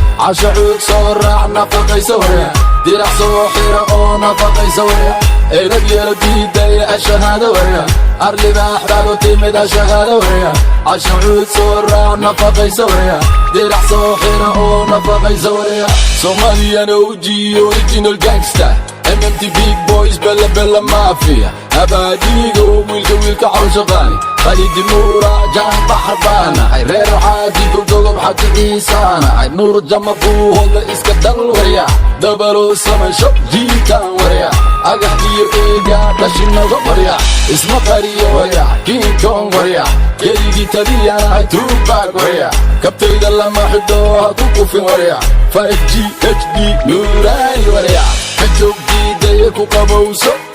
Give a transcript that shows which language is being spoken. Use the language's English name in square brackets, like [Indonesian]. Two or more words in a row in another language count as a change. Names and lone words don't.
[Somali] Casho cuud soo raac, nafaqaysa warya. Dirac soo xira oo nafaqaysa warya. Edab yeelo diidaya, ashahaada warya. Ar libaax baad u timid, ashahaada warya. Casho cuud soo raac, nafaqaysa warya. Dirac soo xira oo nafaqaysa warya. Soomaaliyana [English] O G, original gangster. [Somali] M M T Big Boys, Bella Bella Mafia. Abaadigo, wiilka, wiilka cawsha qaali. Khalid Nuura, Jaan Baxar baanahay. Reer Xaaji, Dugdugub, Xaaji Ciisaanahay. Nuur Jama, Buuhoodle, iska dal warya. [English] Double oh seven shop, [Somali] jiitaan warya. Agax iyo eega, dhashinaga warya. Isma qariyo warya, King Kong warya. Keligii taliyanahay, Tupac warya. Kabtayda lama xidho, ha ku kufin warya. Five G, H D, Nuuraani warya. Ka joog diidaya, ku qabowso.